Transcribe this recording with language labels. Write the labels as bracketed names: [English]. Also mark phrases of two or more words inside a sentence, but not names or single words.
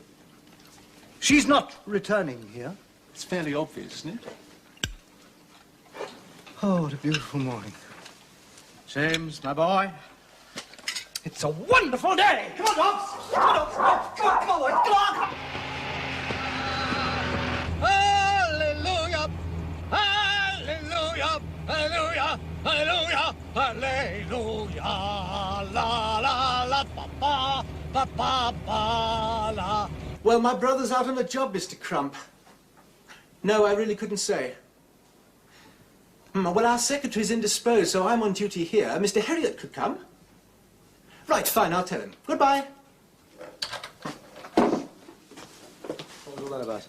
[English] She's not returning here? It's fairly obvious, isn't it? Oh, what a beautiful morning. James, my boy, it's a wonderful day. Come on, Dobbs. Come on, Dobbs. Come on, come on, come on. Hallelujah! Hallelujah! Hallelujah! Hallelujah! Hallelujah! La la la pa pa pa pa pa la. Well, my brother's out on a job, Mr. Crump. No, I really couldn't say. Well, our secretary's indisposed, so I'm on duty here. Mr. Herriot could come. Right, fine, I'll tell him. Goodbye. What was all that about?